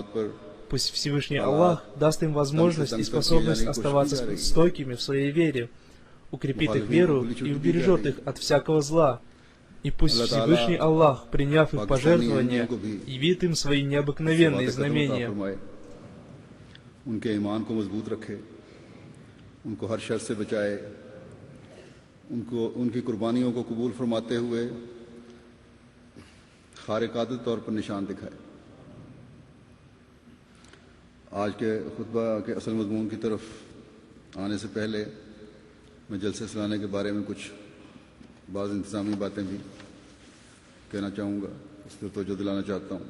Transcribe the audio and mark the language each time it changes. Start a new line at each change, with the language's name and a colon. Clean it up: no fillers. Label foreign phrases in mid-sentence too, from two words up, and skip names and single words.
Russian: Пусть Всевышний Аллах даст им возможность и способность оставаться стойкими в своей вере, укрепит их веру и убережет их от всякого зла. И пусть Всевышний Аллах, приняв их пожертвования, явит им свои необыкновенные знамения.
Urdu: ان کی قربانیوں کو قبول فرماتے ہوئے خارق عادت طور پر نشان دکھائے. آج کے خطبہ کے اصل مضمون کی طرف آنے سے پہلے میں جلسہ سالانہ کے بارے میں کچھ بعض انتظامی باتیں بھی کہنا چاہوں گا، اس پر توجہ دلانا چاہتا ہوں.